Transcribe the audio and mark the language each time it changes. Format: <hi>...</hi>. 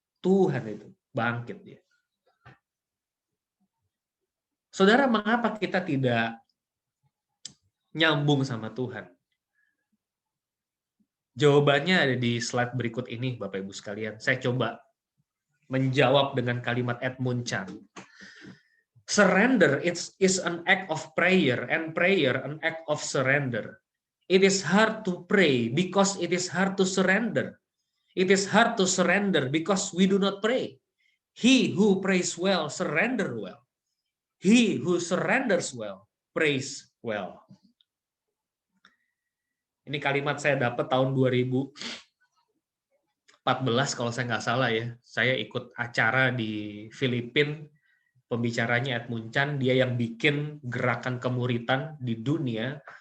<id>Tuhan itu, bangkit dia. Saudara, mengapa kita tidak nyambung sama Tuhan? Jawabannya ada di slide berikut ini, Bapak Ibu sekalian. Saya coba menjawab dengan kalimat Edmund Chan.</id> <en>Surrender is an act of prayer, and prayer an act of surrender. It is hard to pray because it is hard to surrender. It is hard to surrender because we do not pray. He who prays well, surrender well. He who surrenders well, prays well.</en> <id>Ini kalimat saya dapat tahun 2014 kalau saya nggak salah ya. Saya ikut acara di Filipina, pembicaranya Edmund Chan, dia yang bikin gerakan kemuritan di dunia.</id>